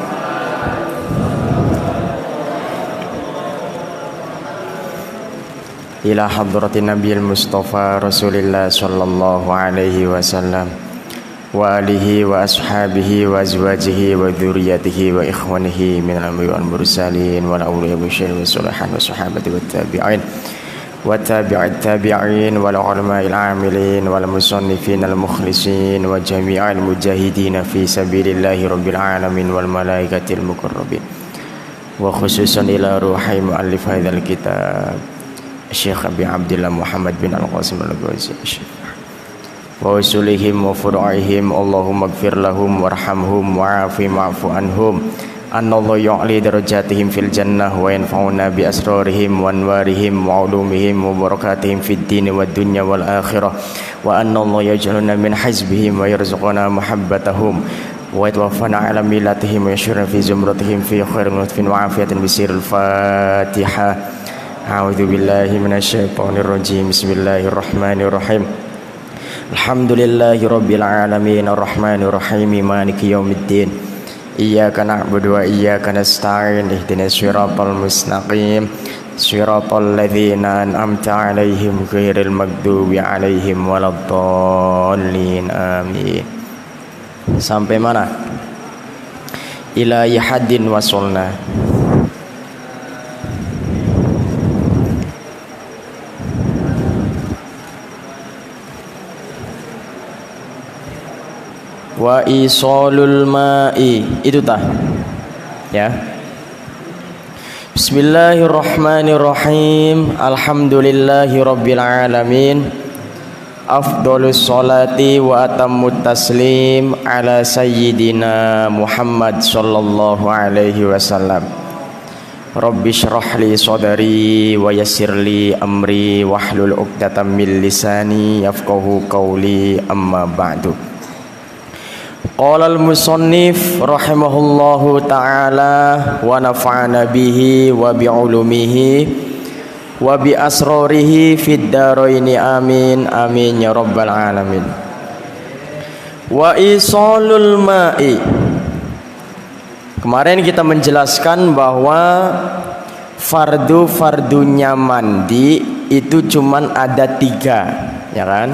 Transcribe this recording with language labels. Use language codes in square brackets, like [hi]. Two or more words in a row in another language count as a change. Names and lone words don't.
[ar] إلى حضرة النبي المصطفى رسول الله صلى الله عليه وسلم وآله وأصحابه وأزواجه وذريته وإخوانه من الأنبياء والمرسلين والأولياء والشهداء والصالحين والصحابة و التابعين وتابعي التابعين والعلماء العاملين والمصنفين المخلصين وجميع المجاهدين في سبيل الله رب العالمين والملائكة المقربين و خصوصا إلى روح مؤلف هذا الكتاب الشيخ أبي عبد الله محمد بن القاسم الغزي وأصولهم وفروعهم اللهم اغفر لهم وارحمهم وعافهم واعف عنهم وأن الله يعلي درجاتهم في الجنة وينفعنا بأسرارهم وأنوارهم وعلومهم وبركاتهم في الدين والدنيا والآخرة وأن الله يجعلنا من حزبهم ويرزقنا محبتهم ويتوفانا على ملتهم ويحشرنا في زمرتهم في خير لطف وعافية بسر الفاتحة. أعوذ بالله من الشيطان الرجيم بسم الله الرحمن الرحيم. الحمد لله رب العالمين الرحمن الرحيم مالك يوم الدين. إياك نعبد وإياك نستعين اهدنا الصراط المستقيم صراط الذين أنعمت عليهم غير المغضوب عليهم ولا الضالين آمين. [id] Sampai mana? [ar] إلى حد وصلنا. وإيصال الماء, [id] itu tah ya. [ar] بسم الله الرحمن الرحيم. الحمد لله رب العالمين أفضل الصلاة وأتم التسليم على سيدنا محمد صلى الله عليه وسلم. رب اشرح لي صدري ويسر لي أمري واحلل عقدة من لساني يفقهوا قولي, أما بعد. قال المصنف رحمه الله تعالى ونفعنا به وبعلومه وبأسراره في الدارين آمين آمين يا رب العالمين. وإيصال الماء, [id] kemarin kita menjelaskan bahwa fardunya mandi itu cuman ada 3, ya kan?